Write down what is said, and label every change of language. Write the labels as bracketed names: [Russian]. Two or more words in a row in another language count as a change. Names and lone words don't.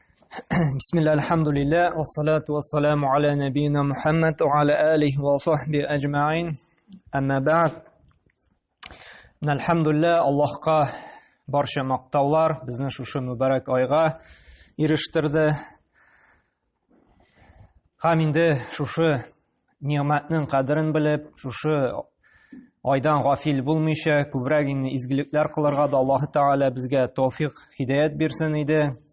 [Arabic] بسم الله والحمد لله والصلاة والسلام على نبينا محمد وعلى آله وصحبه أجمعين. أما بعد. Alhamdulillah, [Uzbek] Allohga barcha maqtovlar bizni shu muborak oyga erishtirdi. Ham endi shu ne'matning qadrini bilib, shu oydan g'afil bo'lmaycha ko'proq izgiliklar qilarga Alloh taolo bizga tavfiq, hidoyat bersin edi.